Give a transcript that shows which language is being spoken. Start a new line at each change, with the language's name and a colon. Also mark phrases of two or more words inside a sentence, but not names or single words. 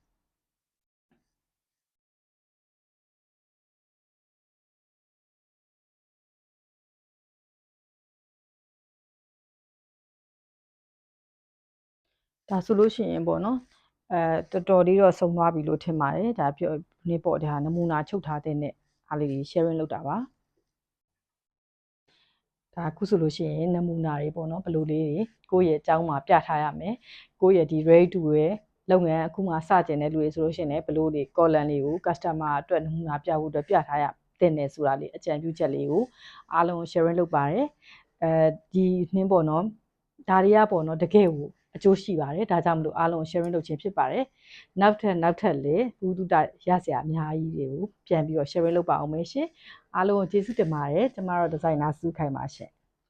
Burmese: ဒါဆိုလို့ရှိရင်ပေါ့နော်တော်တော်လေးတော့ဆုံးသွားပြီလို့ထင်ပါတယ်ဒါပြောနေပေါ့ဒါနမူနာချုပ်ထားတဲ့အားလေး sharing လုပ်တာပါ ဒါအခုဆိုလို့ရှိရင်နမူနာတွေပေါ့နော်ဘယ်လိုလေးတွေကိုယ့်ရဲ့အကြောင်းမှာပြထားရမယ်ကိုယ့်ရဲ့ဒီ
English: ready to
Burmese: wear လုပ်ငန်းအခုမှစတင်တဲ့လူတွေဆိုလို့ရှိရင်လည်းဘယ်လိုတွေ column လေးကို customer အတွက်နမူနာပြဖို့အတွက်ပြထားရတင်တယ်ဆိုတာလေးအကြံပြုချက်လေးကိုအားလုံး sharing လုပ်ပါတယ်ဒီနှင်းပေါ့နော်ဒါတွေကပေါ့နော်တကယ်ကိုအကျိုးရှိပါတယ်ဒါကြောင့်မလို့အားလုံး sharing လုပ်ခြင်းဖြစ်ပါတယ်နောက်ထပ်လည်းဥဒုတရစရာအများကြီးတွေကိုပြန်ပြီးတော့ sharing လုပ်ပါအောင်မယ်ရှင်အားလုံးကိုကျေးဇူးတင်ပါတယ်ကျမတို့ဒီဇိုင်နာစုခိုင်ပါရှင်